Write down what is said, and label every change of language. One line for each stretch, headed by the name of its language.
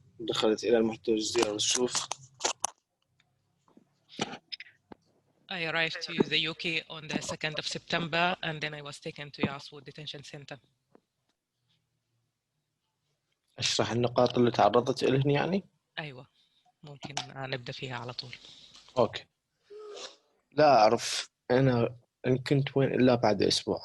Arabic: دخلت إلى المحتجز يارل الشوف.
English: I arrived to the UK on the 2nd of September, and then I was taken to Yarls Wood Detention Center.
Arabic: أشرح النقاط اللي تعرضت إليهن يعني؟ أيوة، ممكن نبدأ فيها على طول. أوكي. لا أعرف أنا إن كنت وين إلا بعد أسبوع.